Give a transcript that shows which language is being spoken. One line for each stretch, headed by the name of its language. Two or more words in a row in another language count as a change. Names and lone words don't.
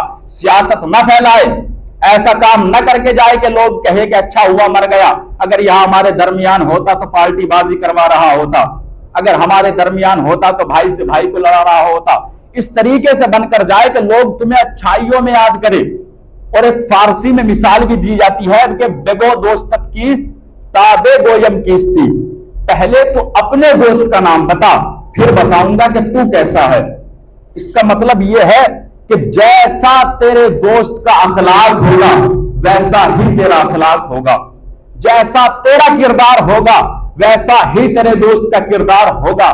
Urdu: سیاست نہ پھیلائے، ایسا کام نہ کر کے جائے کہ لوگ کہے کہ اچھا ہوا مر گیا، اگر یہاں ہمارے درمیان ہوتا تو پارٹی بازی کروا رہا ہوتا، اگر ہمارے درمیان ہوتا تو بھائی سے بھائی کو لڑا رہا ہوتا۔ اس طریقے سے بن کر جائے کہ لوگ تمہیں اچھائیوں میں یاد کرے۔ اور ایک فارسی میں مثال بھی دی جاتی ہے کہ
Persian: بگو دوستت کیست تابے گویم کیستی،
Urdu: پہلے تو اپنے دوست کا نام بتا پھر بتاؤں گا کہ تو کیسا ہے۔ اس کا مطلب یہ ہے کہ جیسا تیرے دوست کا اخلاق ہوگا ویسا ہی تیرا اخلاق ہوگا، جیسا تیرا کردار ہوگا ویسا ہی تیرے دوست کا کردار ہوگا۔